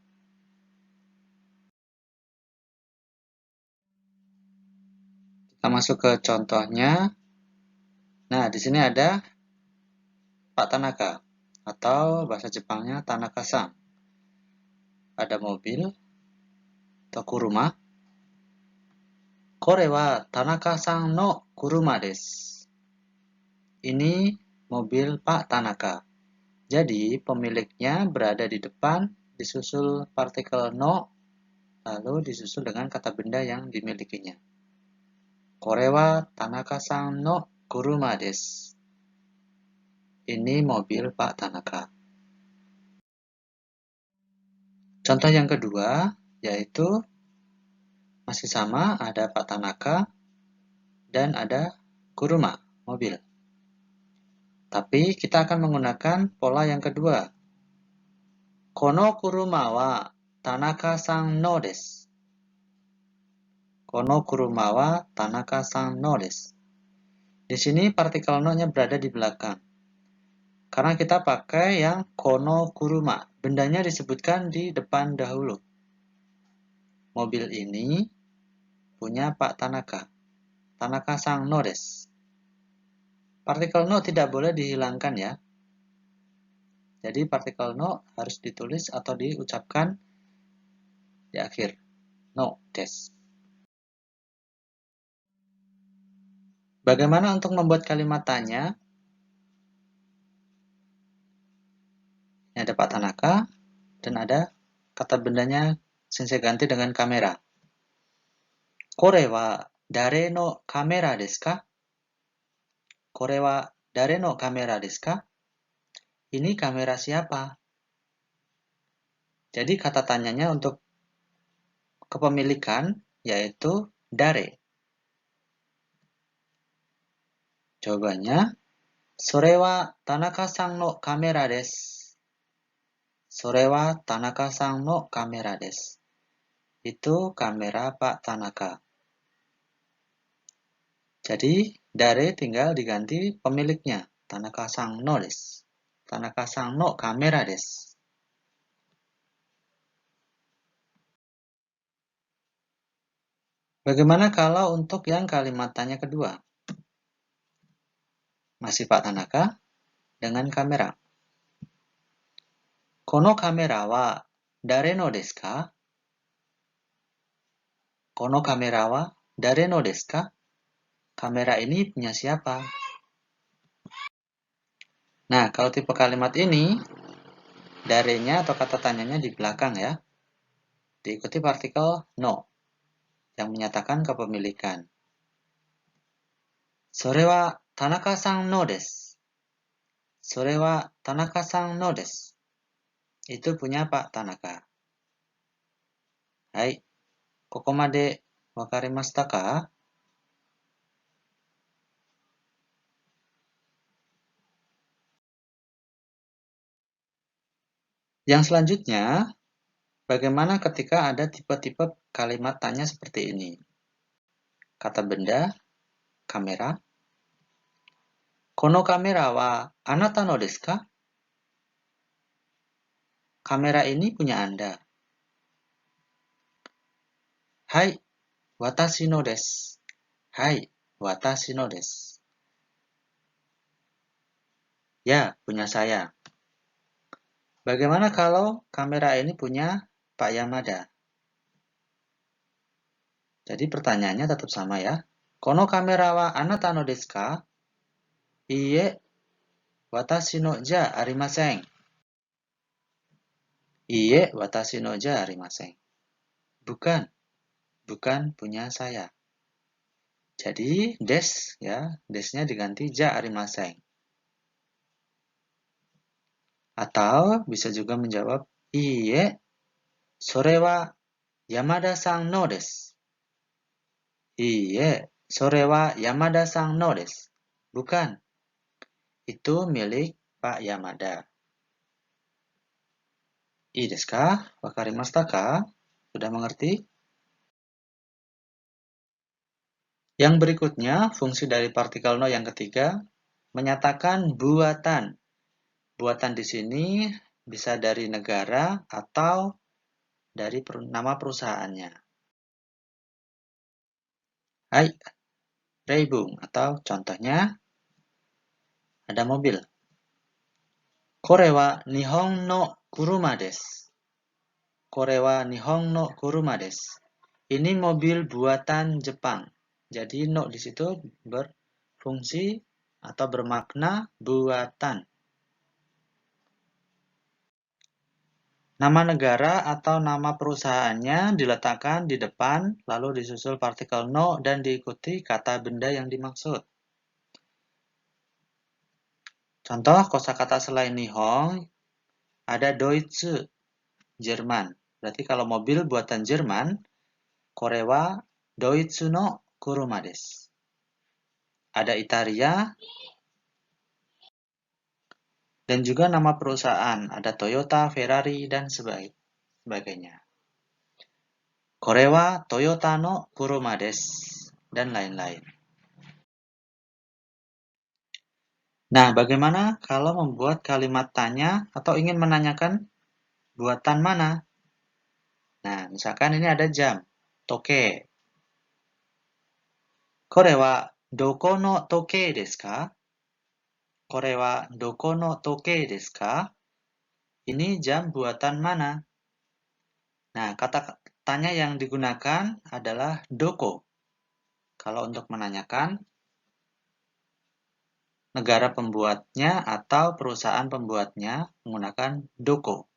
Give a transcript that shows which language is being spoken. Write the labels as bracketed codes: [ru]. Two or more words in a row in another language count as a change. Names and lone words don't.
[id] Kita masuk ke contohnya. Nah, di sini ada Pak Tanaka atau bahasa Jepangnya Tanaka-san. Ada mobil atau kuruma. [ja] これは田中さんの車です. [id] Ini mobil Pak Tanaka. Jadi, pemiliknya berada di depan, disusul partikel no, lalu disusul dengan kata benda yang dimilikinya. [ja] これは田中さんの車です. [id] Ini mobil Pak Tanaka. Contoh yang kedua, yaitu masih sama, ada Pak Tanaka dan ada kuruma, mobil. Tapi kita akan menggunakan pola yang kedua. [ja] この車は田中さんのです. この車は田中さんのです. [id] Di sini partikel no-nya berada di belakang. Karena kita pakai yang [ja] この車. [id] Bendanya disebutkan di depan dahulu. Mobil ini punya Pak Tanaka. [ja] 田中さんのです. [id] Partikel no tidak boleh dihilangkan ya. Jadi partikel no harus ditulis atau diucapkan di akhir. [ja] のです. [id] Bagaimana untuk membuat kalimat tanya? Ini ada Pak Tanaka dan ada kata bendanya saya ganti dengan kamera. [ja] これは誰のカメラですか? これは誰のカメラですか? [id] Ini kamera siapa? Jadi kata tanyanya untuk kepemilikan yaitu dare. [ja] Jawabannya, それは田中さんのカメラです. それは田中さんのカメラです. [id] Itu kamera Pak Tanaka. Jadi, dare tinggal diganti pemiliknya. [ja] 田中さんのです。田中さんのカメラです. [id] Bagaimana kalau untuk yang kalimat tanya kedua? Masih Pak Tanaka dengan kamera. [ja] このカメラは誰のですか? このカメラは誰のですか? [id] Kamera ini punya siapa? Nah, kalau tipe kalimat ini, darenya atau kata tanyanya di belakang ya. Diikuti partikel no, yang menyatakan kepemilikan. [ja] それは田中さんのです. それは田中さんのです. [id] Itu punya Pak Tanaka. [ja] はい、ここまで分かりましたか? [id] Yang selanjutnya, bagaimana ketika ada tipe-tipe kalimat tanya seperti ini? Kata benda, kamera. [ja] このカメラはあなたのですか? [id] kamera ini punya Anda. Hai, [ja] 私のです. はい、私のです. [id] Ya, punya saya. Bagaimana kalau kamera ini punya Pak Yamada? Jadi pertanyaannya tetap sama ya. [ja] このカメラはあなたのですか? いいえ、私のじゃありません. いいえ、私のじゃありません. [id] Bukan, bukan punya saya. Jadi des ya, desnya diganti [ja] じゃありません. [id] Atau bisa juga menjawab [ja] いいえ、それは山田さんのです. いいえ、それは山田さんのです. [id] Bukan, itu milik Pak Yamada. [ja] いいですか？分かりましたか? [id] Sudah mengerti? Yang berikutnya, fungsi dari partikel no yang ketiga, menyatakan buatan. Buatan di sini bisa dari negara atau dari nama perusahaannya. Hai, reibung atau contohnya ada mobil. [ja] これは日本の車です. これは日本の車です. [id] Ini mobil buatan Jepang. Jadi no di situ berfungsi atau bermakna buatan. Nama negara atau nama perusahaannya diletakkan di depan, lalu disusul partikel no dan diikuti kata benda yang dimaksud. Contoh kosakata selain Nihon ada Deutsche, Jerman. Berarti kalau mobil buatan Jerman, [ja] kore wa Deutsche no kuruma desu. [id] Ada Italia dan juga nama perusahaan, ada Toyota, Ferrari dan sebagainya. [ja] これはトヨタの車です [id] dan lain-lain. Nah, bagaimana kalau membuat kalimat tanya atau ingin menanyakan buatan mana? Nah, misalkan ini ada jam, [ja] toke. これはどこの時計ですか? これはどこの時計ですか? [id] Ini jam buatan mana? Nah, kata tanya yang digunakan adalah doko. Kalau untuk menanyakan negara pembuatnya atau perusahaan pembuatnya menggunakan doko.